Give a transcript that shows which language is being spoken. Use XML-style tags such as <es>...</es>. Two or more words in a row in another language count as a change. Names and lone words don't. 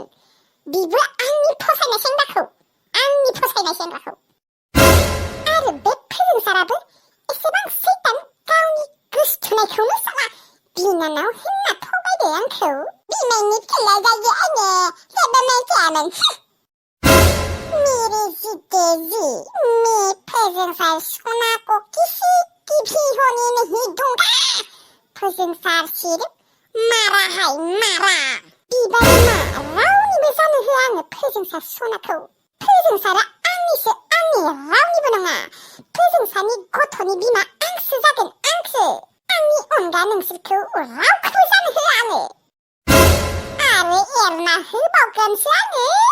<brx>बिबो आंनि फसायनाय सेंग्राखौ। आरो बे फोजोंसाराबो एसेबां सैतान, गावनि गोसथोनायखौनो साला बिनानाव होनना थगायदो आंखौ। बिमाइनि फिसाज्ला जायो आङो, जेबो मिथियामोन।</brx> <hi>मेरे जीते जी, मैं फोजोंसार सना को किसी की भी होने नहीं दूंगा। फोजोंसार सिर्फ मारा है मारा।</hi> <brx>बिबारि मा रावनिबो जानो होआ आङो फोजोंसार सनाखौ। फोजोंसारा आंनिसो, आंनि रावनिबो नङा। फोजोंसारनि गथ'नि बिमा आंसो जागोन, आंसो। आंनि अनगा नोंसोरखौ रावखौबो जानो होआ आङो। आरो एरना होबावगोनसो आङो।</brx>